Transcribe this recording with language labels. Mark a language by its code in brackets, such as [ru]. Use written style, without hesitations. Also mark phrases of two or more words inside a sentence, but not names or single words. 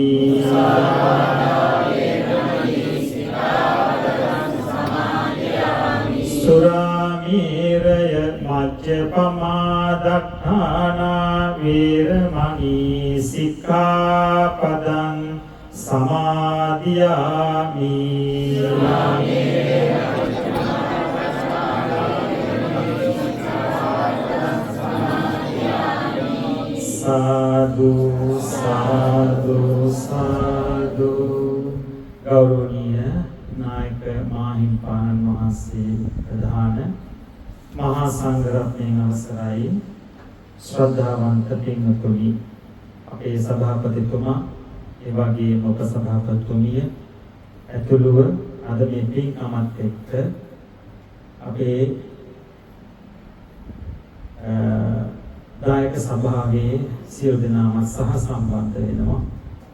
[pi] Suramēraya majjapamā daṭṭhānā vēramaṇī sikkhaපදං samādhiyāmi. Sadhu, sadhu, sadhu. [si] ගෞරවනීය නායක මාහිම්පාණන් වහන්සේ ප්‍රධාන මහා සංඝරත්නයන් අවසරයි ශ්‍රද්ධාවන්ත පින්වතුනි, අපේ සභාපතිතුමා ඒ වගේම උපසභාපතිතුමිය ඇතුළුව අද මේ පින් අමත් එක්ක අපේ දායක සභාවේ සියලු දෙනාම සහ සම්බන්ධ වෙනවා.